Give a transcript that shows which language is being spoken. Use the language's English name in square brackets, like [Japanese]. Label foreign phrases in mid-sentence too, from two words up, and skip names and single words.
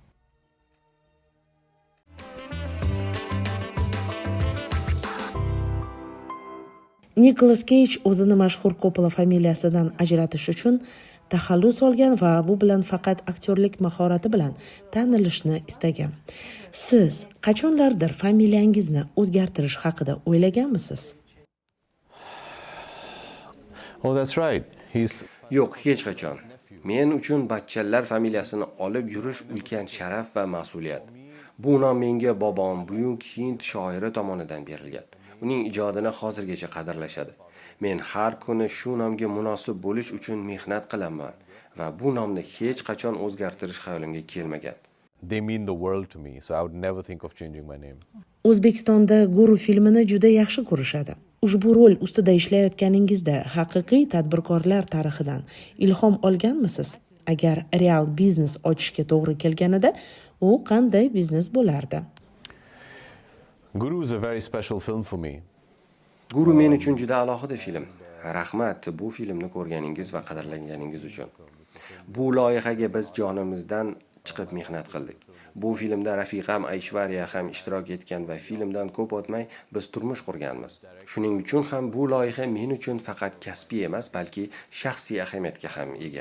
[Uzbek] Nicolas Cage o'zini mashhur Coppola familiyasidan ajratish uchun taxallus olgan va bu bilan faqat aktyorlik mahorati bilan tanilishni istagan. Siz qachonlardir familiyangizni o'zgartirish haqida o'ylaganmisiz? [English] Oh, that's right. [Uzbek] Yo'q, hech qachon. Men uchun bachchalar familiyasini olib yurish ulkan sharaf va mas'uliyat. Bu nom menga bobom buyuk hind shoiri tomonidan berilgan. Uning ijodini hozirgacha qadrlashadi. Men har kuni shu nomga munosib bo'lish uchun mehnat qilaman va bu nomni hech qachon o'zgartirish xayolimga kelmagan. [English] They mean the world to me, so I would never think of changing my name. [Uzbek] O'zbekistonda Guru filmini juda yaxshi ko'rishadi. Ushbu rol ustida ishlayotganingizda haqiqiy tadbirkorlar tarixidan ilhom olganmisiz? Agar real biznes ochishga to'g'ri kelganida, u qanday biznes bo'lardi? [English] Guru is a very special film for me. [Uzbek] Guru men uchun juda alohida film. Rahmat bu filmni ko'rganingiz va qadrlanganingiz uchun. Bu loyihaga biz jonimizdan chiqib mehnat qildik. Bu filmda rafiqam Aishwarya ham ishtirok etgan va filmdan ko'p o'tmay biz turmush qurganmiz. Shuning uchun ham bu loyiha men uchun faqat kasbiy emas, balki shaxsiy ahamiyatga ham ega.